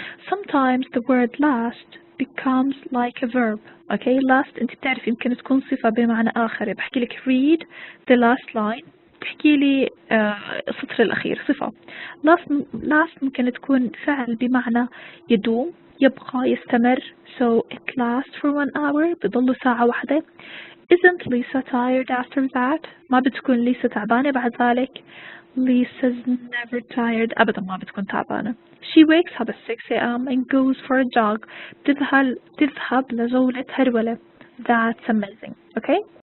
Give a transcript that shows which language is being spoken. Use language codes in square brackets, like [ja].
[en] Sometimes the word last becomes like a verb. [ar] Okay, last أنت بتعرف يمكن تكون صفة بمعنى آخر. بحكي لك [en] read the last line. [ar] تحكي لي السطر الأخير صفة. last ممكن تكون فعل بمعنى يدوم يبقى يستمر. [en] So it lasts for 1 hour. [ar] بضل ساعة واحدة. [en] Isn't Lisa tired after that? [ar] ما بتكون ليسا تعبانة بعد ذلك. [en] Lisa's never tired. [ar] أبدا ما بتكون تعبانة. [en] She wakes up at 6 a.m. and goes for a jog. [ar] تذهب لجولة هرولة. [en] That's amazing. Okay?